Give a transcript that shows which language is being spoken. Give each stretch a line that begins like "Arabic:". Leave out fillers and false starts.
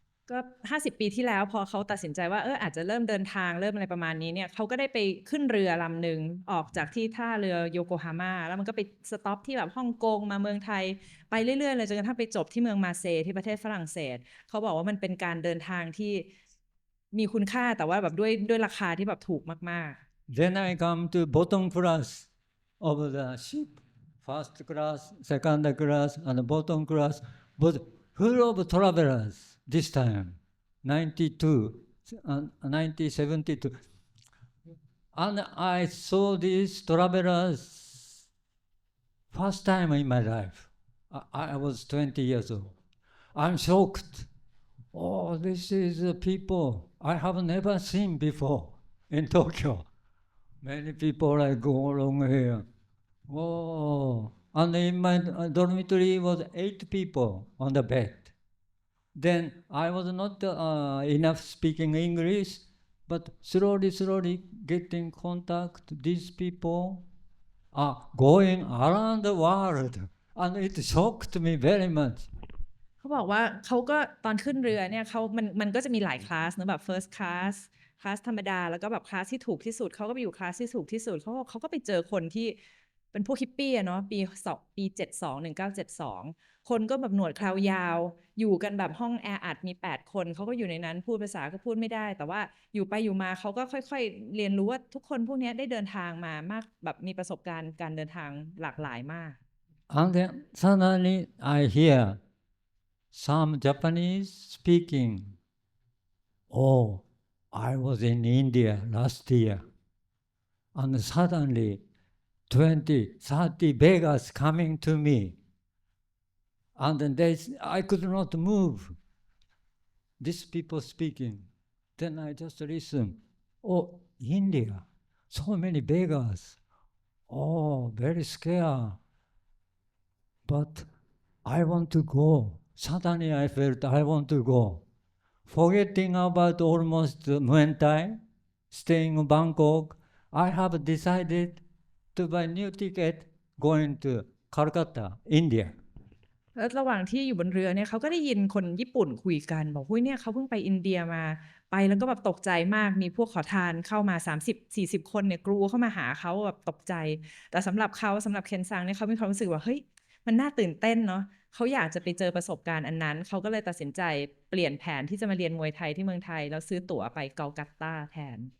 Thai: ก็50 ปีที่แล้วพอเขาตัดสินใจว่าอาจจะเริ่มเดินทางเริ่มอะไรประมาณนี้เนี่ยเขาก็ได้ไปขึ้นเรือลำหนึ่งออกจากที่ท่าเรือโยโกฮาม่าแล้วมันก็ไปสต็อปที่แบบฮ่องกงมาเมืองไทยไปเรื่อยๆเลยจนกระทั่งไปจบที่เมืองมาเซย์ที่ประเทศฝรั่งเศสเขาบอกว่ามันเป็นการเดินทางที่มีคุณค่าแต่ว่าแบบด้วยราคาที่แบบถูกมากๆ
English: Then I come to bottom class of the ship, first class, second class, and bottom class, but full of travelers. this time, 92, 1972. And I saw these travelers first time in my life. I was 20 years old. I'm shocked. Oh, this is the people I have never seen before in Tokyo. Many people like go along here. Oh, and in my dormitory was 8 people on the bed. Then I was not enough speaking English, but slowly getting contact. These people are going around the world, and it shocked me very much.
Thai: เขาบอกว่าเขาก็ตอนขึ้นเรือเนี่ยมันก็จะมีหลายคลาสนะแบบ first class คลาสธรรมดาแล้วก็แบบคลาสที่ถูกที่สุดเขาก็ไปอยู่คลาสที่ถูกที่สุดเขาก็ไปเจอคนที่เป็นพวกฮิปปี้อะเนาะปี1972คนก็แบบหนวดเครายาวอยู่กันแบบห้องแออัดมี8คนเขาก็อยู่ในนั้นพูดภาษาก็พูดไม่ได้แต่ว่าอยู่ไปอยู่มาเขาก็ค่อยๆเรียนรู้ว่าทุกคนพวกนี้ได้เดินทางมามากแบบมีประสบการณ์การเดินทางหลากหลายมาก
English: And then suddenly I hear some Japanese speaking. Oh, I was in India last year. And suddenly 20, 30 beggars coming to me. And then I could not move. These people speaking. Then I just listen. Oh, India, so many beggars. Oh, very scared. But I want to go. Suddenly I felt I want to go. Forgetting about almost Muay Thai, staying in Bangkok, I have decided to buy new ticket going to Calcutta, India.
Thai: แล้วระหว่างที่อยู่บนเรือเนี่ยเขาก็ได้ยินคนญี่ปุ่นคุยกันบอกหุ้ยเนี่ยเขาเพิ่งไปอินเดียมาไปแล้วก็แบบตกใจมากมีพวกขอทานเข้ามา30-40คนเนี่ยกรูเข้ามาหาเขาแบบตกใจแต่สำหรับเคนซังเนี่ยเขามีความรู้สึกว่าเฮ้ยมันน่าตื่นเต้นเนาะเขาอยากจะไปเจอประสบการณ์อันนั้นเขาก็เลยตัดสินใจเปลี่ยนแผนที่จะมาเรียนมวยไทยที่เมืองไทยแล้วซื้อตั๋วไปกัลกัตตาแทน